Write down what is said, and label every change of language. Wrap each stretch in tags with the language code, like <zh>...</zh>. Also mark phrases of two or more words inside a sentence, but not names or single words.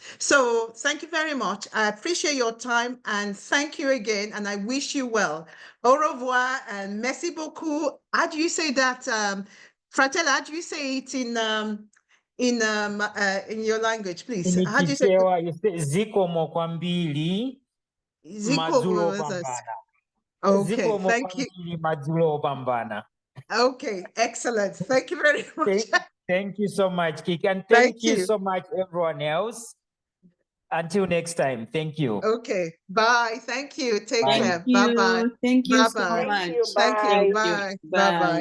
<en>So thank you very much. I appreciate your time and thank you again. And I wish you well.</en> <fr>Au revoir and merci beaucoup.</fr> <en>How do you say that? Fratella, how do you say it in your language, please? How do you say</en> <ny>Nikipewa zikomo kwambiri madzulo pambana.</ny> <en>Okay,</en> <ny>Zikomo</ny> <en>thank you.</en> <ny>kwambiri madzulo pambana.</ny> <en>Okay, excellent. Thank you very much. Thank you so much, Kiki, and Thank thank you you. so much, everyone else. Until next time, thank you. Okay, bye. Thank you. Take Bye. care. Bye-bye. Thank you so Bye-bye. much. Thank you. Thank you. Bye.</en>